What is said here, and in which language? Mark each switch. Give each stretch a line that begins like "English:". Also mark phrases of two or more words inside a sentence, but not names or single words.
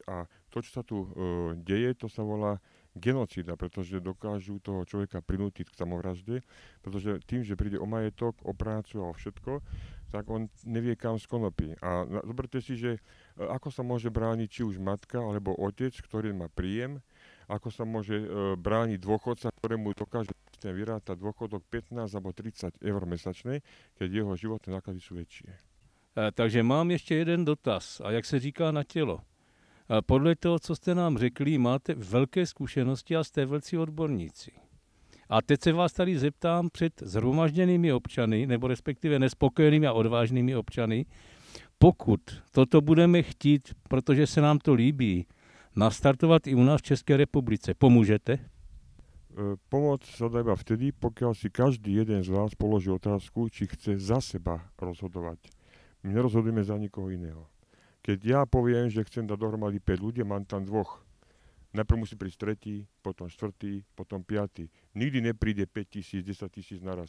Slovak: A to, čo sa tu deje, to sa volá genocída, pretože dokážu toho človeka prinútiť k samovražde, pretože tým, že príde o majetok, o prácu a o všetko, tak on nevie, kam skonopí. A zoberte si, že ako sa môže brániť či už matka alebo otec, ktorý má príjem, ako sa môže brániť dôchodca, ktorému dokáže vyrátať dôchodok 15 alebo 30 eur mesačne, keď jeho životné náklady sú väčšie.
Czech: Takže mám ještě jeden dotaz. A jak se říká na tělo? Podle toho, co jste nám řekli, máte velké zkušenosti a jste velcí odborníci. A teď se vás tady zeptám před zhromažděnými občany, nebo respektive nespokojenými a odvážnými občany, pokud toto budeme chtít, protože se nám to líbí, nastartovat i u nás v České republice, pomůžete?
Slovak: Pomoc sa dá iba vtedy, pokiaľ si každý jeden z vás položí otázku, či chce za seba rozhodovať. My nerozhodujeme za nikoho iného. Keď ja poviem, že chcem dať dohromady 5 ľudí, mám tam 2. Najprv musí prísť 3., potom 4., potom 5. Nikdy nepríde 5 000, 10 000 naraz.